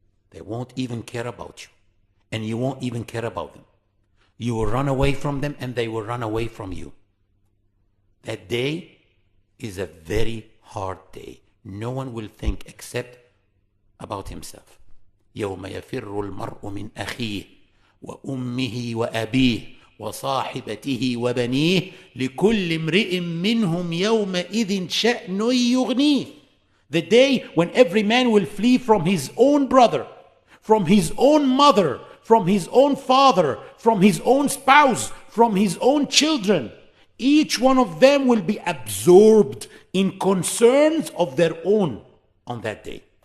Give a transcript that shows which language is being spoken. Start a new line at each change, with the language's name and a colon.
English: They won't even care about you. And you won't even care about them. You will run away from them and they will run away from you. That day is a very hard day. No one will think except about himself.
Arabic: يوم يفر المرء من أخيه وأمه وأبيه وصاحبته وبنيه لكل امرئ منهم يومئذ شأن يغنيه.
English: The day when every man will flee from his own brother, from his own mother, from his own father, from his own spouse, from his own children. Each one of them will be absorbed in concerns of their own on that day.